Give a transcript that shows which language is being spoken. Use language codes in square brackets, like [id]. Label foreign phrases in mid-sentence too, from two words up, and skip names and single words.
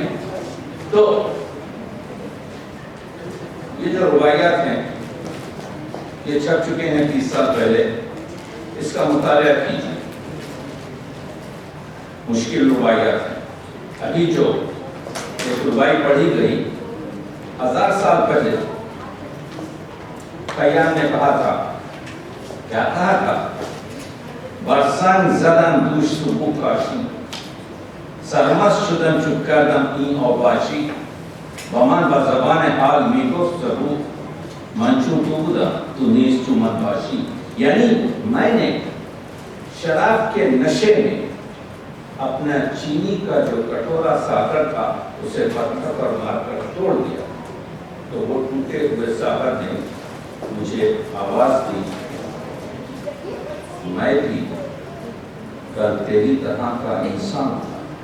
[ur] تو یہ جو روایات ہیں یہ چھپ چکے ہیں 30 سال پہلے، اس کا مطالعہ کیجیے، مشکل روایات ہیں۔ ابھی جو ایک ربائی پڑھی گئی 1000 سال پہلے، خیام نے کہا تھا، کیا کہا تھا؟ [fa] برسنگ زدم دوش سبو کاشی، سرمست شدم چپ کردم این آباشی، با من با زبان حال می گفت ضرور من چون تو بودم تو نیز تو من باشی۔ [ur] یعنی میں نے شراب کے نشے میں اپنا چینی کا جو کٹورا ساغر تھا اسے پتھر پر مار کر توڑ دیا، تو وہ ٹوٹے ہوئے ساغر نے مجھے آواز دی، میں بھی کل تیری طرح کا انسان تھا۔